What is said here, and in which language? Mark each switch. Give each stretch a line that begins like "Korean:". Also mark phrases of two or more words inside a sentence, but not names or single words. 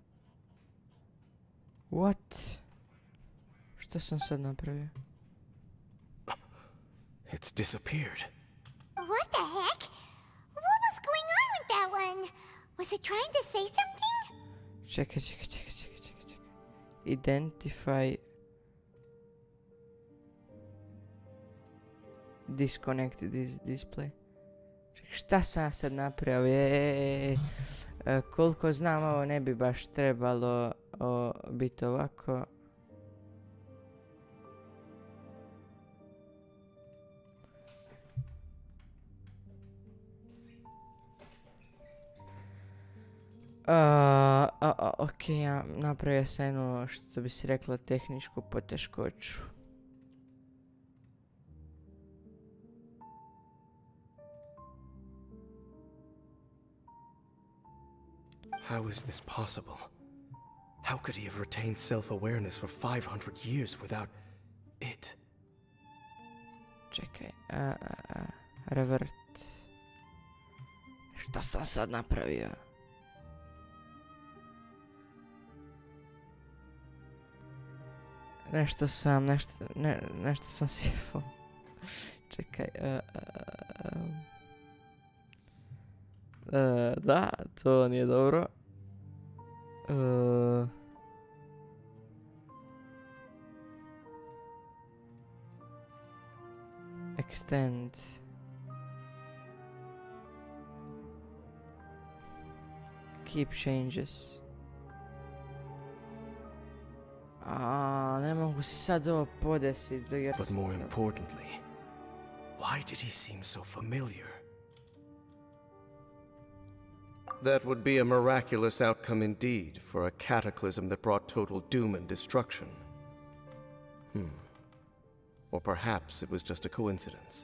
Croatian: What? Šta sam sad napravio?
English: It's disappeared. What the heck? What was going on with that one? Was it trying to say something?
Croatian: Čekaj. Identify...
English: Disconnect this display.
Croatian: Čekaj, šta sam sad napravio? Koliko znam, ovo ne bi baš trebalo biti ovako. Ok, ja napravio sam jednu, što bi si rekla, tehničku poteškoću.
English: How is this possible? How could he have retained self-awareness for 500 years without it?
Croatian: Čekaj, revert. Šta sam sad napravio? Nešto sam sjefao. Čekaj, da, to nije dobro.
English: Extend. Keep changes.
Croatian: Ne mogu si sad ovo podesiti jer...
English: But more importantly, why did he seem so familiar? That would be a miraculous outcome indeed for a cataclysm that brought total doom and destruction. Or perhaps it was just a coincidence.